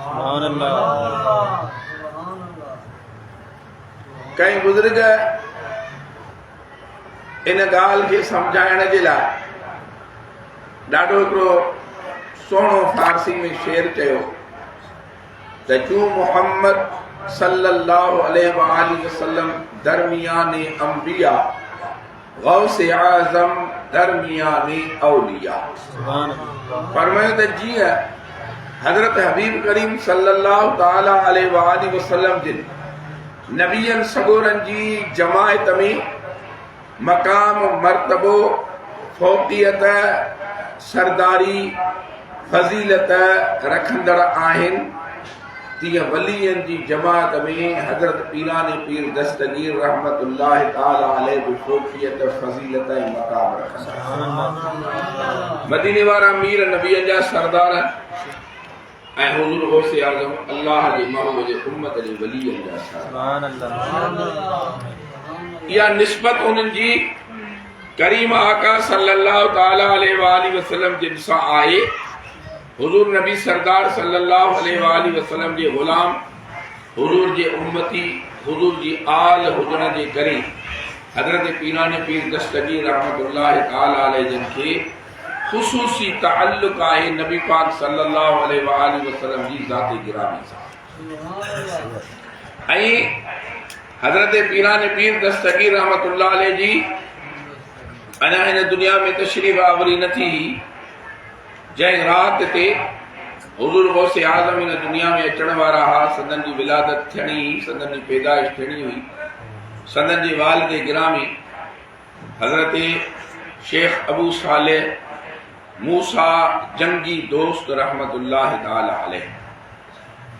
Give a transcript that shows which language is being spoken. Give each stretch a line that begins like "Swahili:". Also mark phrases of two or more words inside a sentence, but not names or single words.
Sindhi: कंहिं बुज़ुर्ग इन ॻाल्हि खे सम्झाइण जे लाइ ॾाढो हिकिड़ो सुहिणो फारसी में शेर चयो त
Persian: چون محمد
Arabic: صلى الله عليه وآله وسلم
Persian: درمیان انبیا, غوث اعظم درمیان اولیا.
Sindhi: फरमायो त जीअं हज़रत हबीब करीम
Arabic: صلى الله تعالى عليه و آله وسلم
Sindhi: जिन नबियन सगोरन जी जमायत में मकाम मर्तबो फौक़ियत सरदारी फज़ीलत रखंदड़ आहिनि, तीअं वलीयन जी जमात में हज़रत पीराने पीर दस्तगीर
Arabic: رحمة الله تعالى عليه
Sindhi: बि फौक़ियत फज़ीलत ऐं मकाम रखंदा। मदीने वारा मीर नबीअ जा सरदार ऐं हुज़ूर गौसे आज़म अल्लाह जे महबूब जे उम्मत जे वलीयन जा सरदार। इहा निस्बत उन्हनि जी करीम आका
Arabic: صلى الله تعالى عليه وآله وسلم
Sindhi: जिन सां आहे। हुज़ूर नबी सरदार
Arabic: صلى الله عليه وآله وسلم
Sindhi: जे ग़ुलाम, हुज़ूर जे उम्मती, हुज़ूर जी आल हुजण जे करे हज़रत पीराने पीर दस्तगीर
Arabic: رحمة الله تعالى عليه
Sindhi: जिन खे ख़ुसूसी तअल्लुक़ आहे नबी पाक
Arabic: صلى الله عليه وآله وسلم
Sindhi: जी ज़ाते गिरामी सां। ऐं हज़रत पीराने पीर दस्तगीर
Arabic: رحمة الله عليه
Sindhi: जी अञा हिन दुनिया में तशरीफ़ आवरी न थी। जंहिं रात ते हुज़ूर गौसे आज़म इन दुनिया में अचण वारा हा, संदन जी विलादत थियणी, संदन जी पैदाइश थियणी हुई, संदन जे वालिद गिरामी हज़रत शेख अबू सालेह मूसा जंगी दोस्त
Arabic: رحمة الله تعالى عليه.